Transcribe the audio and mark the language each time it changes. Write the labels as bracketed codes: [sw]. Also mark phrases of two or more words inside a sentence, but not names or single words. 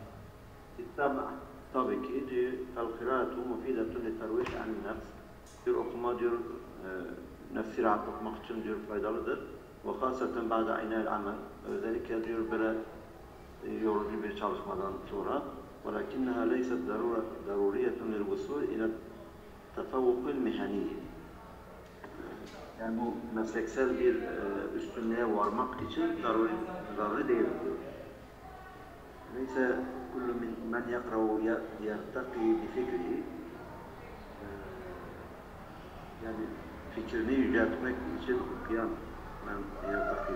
[tr] Tabii ki diyor [ar] القراءة مفيدة لترويح النفس. [tr] Diyor okuma diyor nefsi rahatlatmak için diyor faydalıdır. [ar] وخاصة بعد عناء العمل. [tr] Özellikle diyor böyle yorucu bir çalışmadan sonra [ar] وَلَكِنَّهَا لَيْسَتْ ضَرُورِيَةٌ لِلْوُصُولِ إِلَى التَّفَوُّقِ الْمِهَنِيِّ. [tr] Yani bu mesleksel bir üstünlüğe varmak için zaruri değil diyor. Neyse [ar] كل من يقرأ يرتقي بفكره. [tr] Yani fikrini yüceltmek için okuyan [ar] من يرتقي.